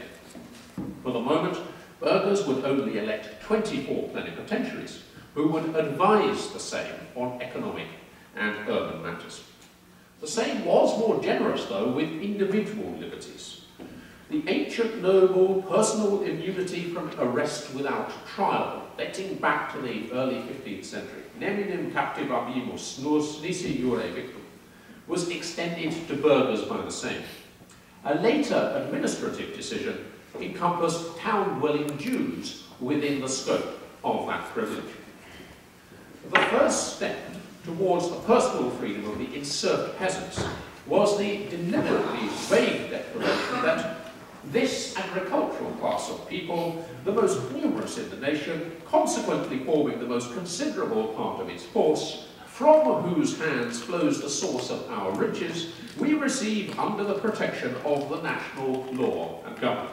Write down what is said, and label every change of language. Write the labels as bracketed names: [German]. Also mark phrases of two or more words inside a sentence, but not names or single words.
[English] For the moment, burghers would only elect 24 plenipotentiaries, who would advise the Sejm on economic and urban matters. The Sejm was more generous, though, with individual liberties. The ancient noble personal immunity from arrest without trial, dating back to the early 15th century, [Latin] neminem captivabimus nus nisi jure victum, [English] was extended to burghers by the Sejm. A later administrative decision encompassed town-dwelling Jews within the scope of that privilege. The first step towards the personal freedom of the insurgent peasants was the deliberately vague declaration that this agricultural class of people, the most numerous in the nation, consequently forming the most considerable part of its force, from whose hands flows the source of our riches, we receive under the protection of the national law and government.